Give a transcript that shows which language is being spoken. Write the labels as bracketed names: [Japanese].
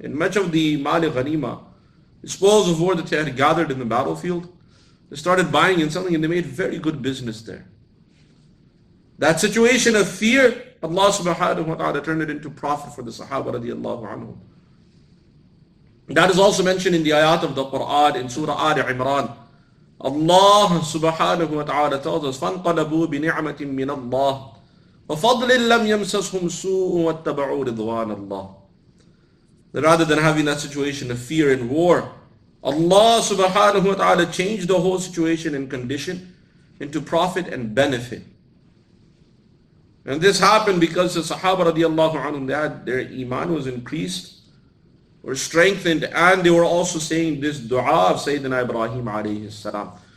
[English] And much of the mali ghanima, the spoils of war that they had gathered in the battlefield, they started buying and selling, and they made very good business there. That situation of fear, Allah subhanahu wa ta'ala turned it into profit for the Sahaba radiallahu anhum. That is also mentioned in the ayat of the Quran in Surah Ali Imran. Allah subhanahu wa ta'ala tells us, [Arabic] فَانْقَلَبُوا بِنِعْمَةٍ مِّنَ اللَّهِ وَفَضْلٍ لَمْ يَمْسَسْهُمْ سُوءٌ وَاتَّبَعُوا رِضْوَانَ اللَّهِ. [English] That rather than having that situation of fear and war, Allah subhanahu wa ta'ala changed the whole situation and condition into profit and benefit. And this happened because the Sahaba radiallahu anhum, their iman was increased, were strengthened, and they were also saying this dua of Sayyidina Ibrahim alayhi salam.